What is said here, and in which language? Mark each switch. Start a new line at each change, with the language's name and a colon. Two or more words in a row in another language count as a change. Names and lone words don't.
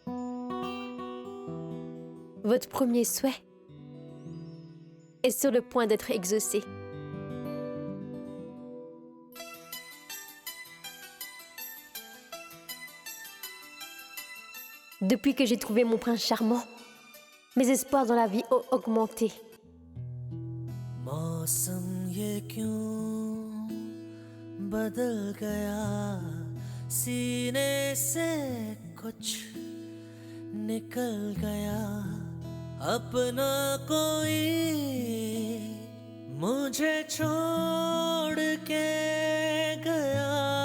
French: Votre premier souhait est sur le point d'être exaucé. Depuis que j'ai trouvé mon prince charmant, mes espoirs dans la vie ont augmenté.
Hindi: मौसम ये क्यों बदल गया सीने से कुछ निकल गया अपना कोई मुझे छोड़ के गया